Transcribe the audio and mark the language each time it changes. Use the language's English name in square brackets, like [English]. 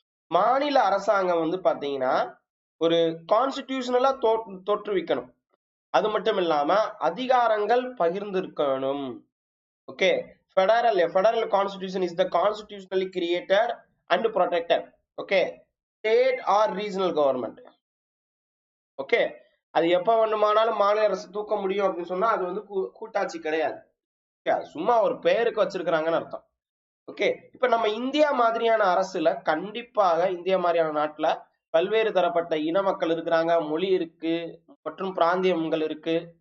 [Tamil] மாநில அரசாங்கம் வந்து பாத்தீங்கன்னா ஒரு கான்ஸ்டிடியூஷனலா தோற்றுவிக்கணும். அது மட்டும் இல்லாம அதிகாரங்கள் பகிர்ந்திருக்கணும். [English] Okay, federal constitution is the constitutionally created and protected, okay, state or regional government. [Tamil] Okay, அது எப்ப வேண்டுமானாலும் மாநில அரசு தூக்க முடியும் அப்படின்னு சொன்னா அது வந்து கூட்டாட்சி கிடையாது. சும்மா ஒரு பெயருக்கு வச்சிருக்கிறாங்கன்னு அர்த்தம். ஓகே, இப்ப நம்ம இந்தியா மாதிரியான அரசுல கண்டிப்பாக இந்தியா மாதிரியான நாட்டுல பல்வேறு தரப்பட்ட இன மக்கள் இருக்கிறாங்க, மொழி இருக்கு மற்றும் பிராந்தியங்கள் இருக்கு.